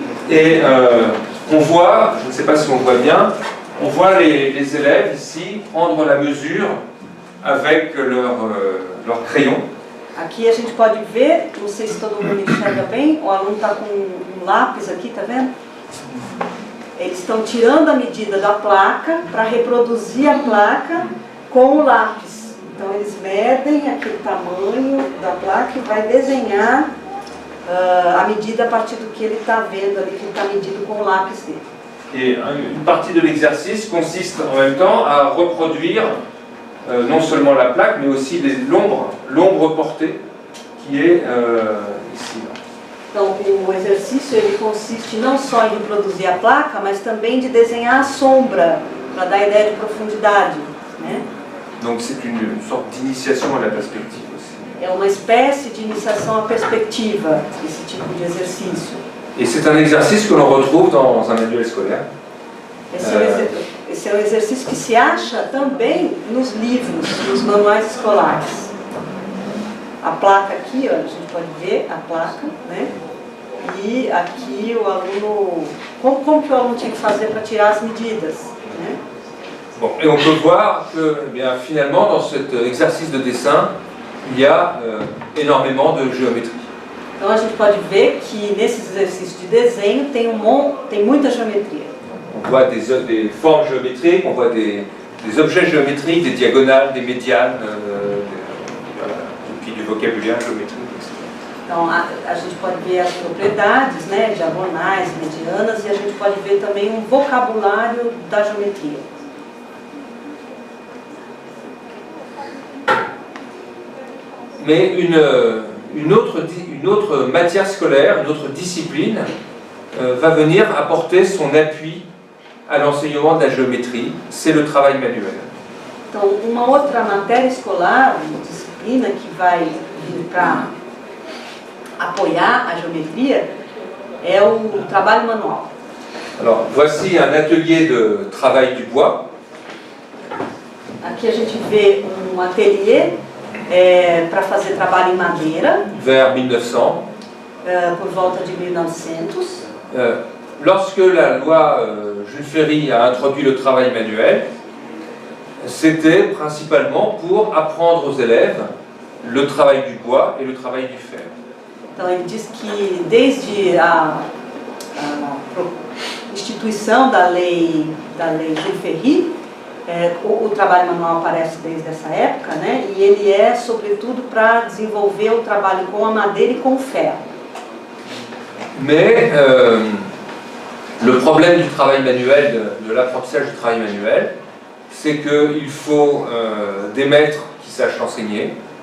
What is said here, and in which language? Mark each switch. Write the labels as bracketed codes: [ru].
[fr] Et on voit, je ne sais pas si on voit bien, on voit les élèves ici prendre la mesure avec leur crayon. [pt] Aqui a gente pode ver, não sei se todo mundo enxerga bem, o aluno está com um lápis aqui, tá vendo? Eles estão tirando a medida da placa para reproduzir a placa com o lápis. Então eles medem aquele tamanho da placa e vai desenhar a medida a partir do que ele está vendo ali, que ele está medindo com o lápis dele. [fr] Et une partie de l'exercice consiste en même temps à reproduire non seulement la plaque, mais aussi l'ombre portée qui est ici. [pt] Então, o exercício ele consiste não só em reproduzir a placa, mas também de desenhar a sombra, para dar ideia de profundidade, né? [fr] Donc c'est une sorte d'initiation à la perspective aussi. [pt] É uma espécie de iniciação à perspectiva, esse tipo de exercício. [fr] Et c'est un exercice que l'on retrouve dans un manuel scolaire. [pt] Esse é um exercício que se acha também nos livros, nos manuais escolares. A placa aqui, ó, a gente pode ver a placa, né? E aqui o aluno, como que o aluno tinha que fazer para tirar as medidas, né? [fr] Bon, et on peut voir que eh bien, finalement dans cet exercice de dessin, il y a énormément de géométrie. [pt] Então a gente pode ver que nesse exercício de desenho tem muita geometria. [fr] On voit des formes géométriques, on voit des objets géométriques, des diagonales, des médianes, et puis du vocabulaire géométrique, etc. [pt] Então a gente pode ver as propriedades, né, diagonais, medianas, e a gente pode ver também um vocabulário da geometria. [fr] Mais une autre matière scolaire, une autre discipline va venir apporter son appui à l'enseignement de la géométrie, c'est le travail manuel. [pt] Então, uma outra matéria escolar, uma disciplina que vai vir para apoiar a geometria é o trabalho manual. [fr] Alors, voici un atelier de travail du bois. [pt] Aqui a gente vê um ateliê para fazer trabalho em madeira. [fr] Vers 1900. [pt] Por volta de 1900. [fr] Lorsque la loi Jules Ferry a introduit le travail manuel, c'était principalement pour apprendre aux élèves le travail du bois et le travail du fer. [pt] Então ele diz que desde a instituição da lei Jules Ferry, o trabalho manual aparece desde essa época, né? E ele é sobretudo para desenvolver o trabalho com a madeira e com o ferro. [fr] Mais le problème du travail manuel, de l'apprentissage du travail manuel, c'est qu'il faut des maîtres qui sachent enseigner.